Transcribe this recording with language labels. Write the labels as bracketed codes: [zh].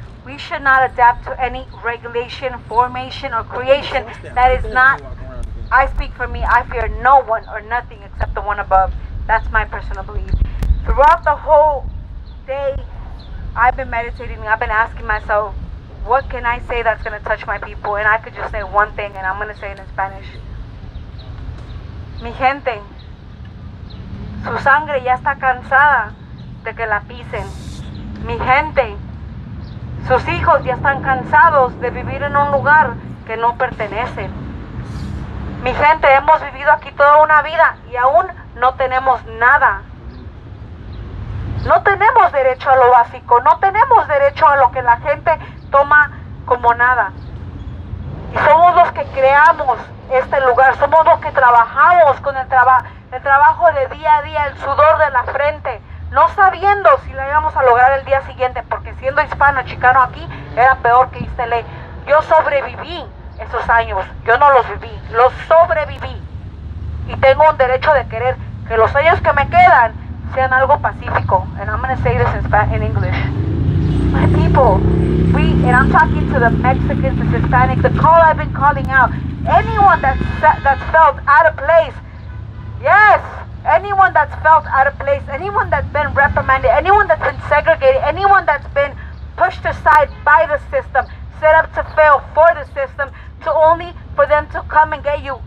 [en] We should not adapt to any regulation, formation, or creation that is not. I speak for me. I fear no one or nothing except the one above. That's my personal belief. Throughout the whole day, I've been meditating and I've been asking myself, what can I say that's going to touch my people? And I could just say one thing, and I'm going to say it in Spanish. [es] Mi gente, su sangre ya está cansada de que la pisen. Mi gente, sus hijos ya están cansados de vivir en un lugar que no pertenecen. Mi gente, hemos vivido aquí toda una vida y aún no tenemos nada. No tenemos derecho a lo básico, no tenemos derecho a lo que la gente toma como nada. Y somos los que creamos este lugar, somos los que trabajamos con el trabajo de día a día, el sudor de la frente, no sabiendo si la íbamos a lograr el día siguiente, porque siendo hispano, chicano aquí, era peor que Istelé. Yo sobreviví esos años. Yo no los viví, los sobreviví. Y tengo un derecho de querer que los años que me quedan sean algo pacífico. [en] And I'm going to say this in English. My people, and I'm talking to the Mexicans, the Hispanics, the call I've been calling out. Anyone that's felt out of place, yes, anyone that's felt out of place, anyone that's been reprimanded, anyone that's been segregated, anyone that's been pushed aside by the system, set up to fail for the system, to only for them to come and get you.